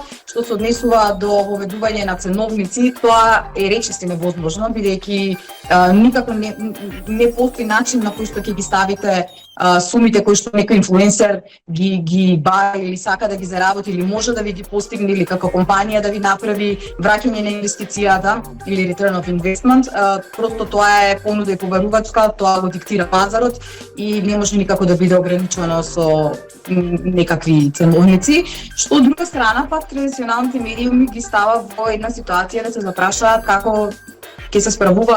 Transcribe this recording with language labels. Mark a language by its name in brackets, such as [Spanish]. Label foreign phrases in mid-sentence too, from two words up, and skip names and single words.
[Macedonian] Што се однесува до воведување на ценовници, тоа е речиси невозможно, бидејќи никако не постои начин на кој што ќе ги ставите сумите кои што некој инфлуенсер ги бара или сака да ги заработи или може да ви ги постигне или како компанија да ви направи враќање на инвестицијата или [English] return of investment. [Macedonian] Просто тоа е понуда и побарувачка, тоа го диктира пазарот и не може никако да биде ограничено со некакви ценовници. Што од друга страна пак традиционалните медиуми ги става во една ситуација да се запрашаат како ќе се справуваат